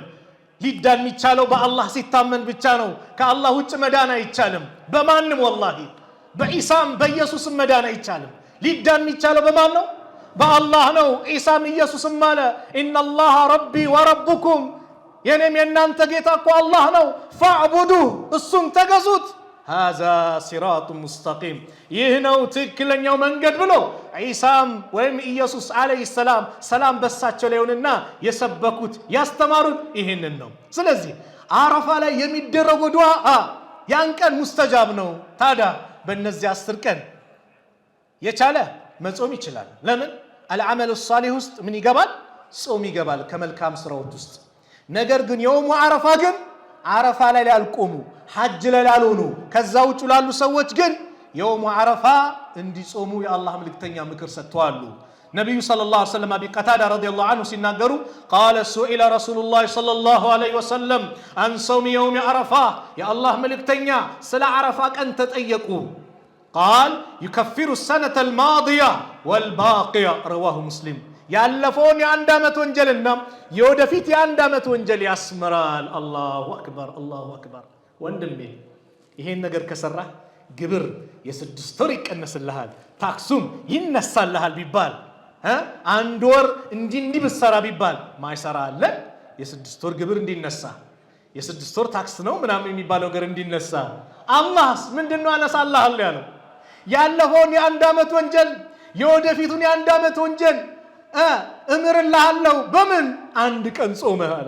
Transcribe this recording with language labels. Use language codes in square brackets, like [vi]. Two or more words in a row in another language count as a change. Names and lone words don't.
[am] ሊዳን የሚቻለው በአላህ ሲታመን ብቻ ነው ከአላህ ውጭ መዳን አይቻልም በማንም ወላሂ በኢሳም በኢየሱስም መዳን አይቻልም ሊዳን የሚቻለው በማን ነው በአላህ ነው ኢሳም ኢየሱስም ማለ [ar] إن الله ربي وربكم [am] የኔም የናንተ ጌታ እኮ አላህ ነው ፈዕቡዱህ እሱን ተገዙት [ar] هذا صراط مستقيم [am] ይህነው ትክክለኛው መንገድ ብሎ ኢሳም ወይም ኢየሱስ [ar] عليه السلام [am] በሳቸው ላይ ሆነና የሰበኩት ያስተማሩት ይሄንን ነው ስለዚህ አረፋ ላይ የሚደረገው ዱዓ ያን ቀን ሙስተጃብ ነው ታዲያ በእነዚህ 10 ቀን የቻለ መጾም ይችላል ለምን [ar] العمل الصالح [am] ውስጥ ምን ይገባል ጾም ይገባል ከመልካም ስራዎች ውስጥ ነገር ግን [ar] يوم عرفة [am] ግን አረፋ ላይ ያልቆሙ ሐጅ ላይ ያልሆኑ ከዛ ውጭ ላሉ ሰዎች ግን [ar] يوم عرفة [am] እንዲጾሙ የአላህ መልእክተኛ ምክር ሰጥተዋል ነብዩ [ar] صلى الله عليه [am] ወሰለም አቢ ቀታዳ [ar] رضي الله عنه [am] ሲናገሩ [ar] قال سئل رسول الله صلى الله عليه وسلم عن صوم يوم عرفه يا الله [am] መልእክተኛ ስለ አረፋ ቀን ተጠየቁ [ar] قال يكفر السنه الماضيه والباقيه رواه مسلم [am] ያለፈውን የአንድ አመት ወንጀልና የወደፊት የአንድ አመት ወንጀል ያስመራል [ar] الله أكبر [am] ወንድሜ ይሄን ነገር ከሰራ ግብር የ6 ወር ይቀነስልሃል ታክሱም ይነሳልሃል ቢባል አንድ ወር እንዲህ ብሰራ ቢባል ማይሰራ አለ የ6 ወር ግብር እንዲነሳ የ6 ወር ታክስ ነው ምናምን የሚባለው ነገር እንዲነሳ አላህስ ምንድነው አነሳልሃል ያለው ያለፈውን የአንድ አመት ወንጀል የወደፊቱን የአንድ አመት ወንጀል እምርልሃለሁ በምን አንድ ቀን ጾመህ አለ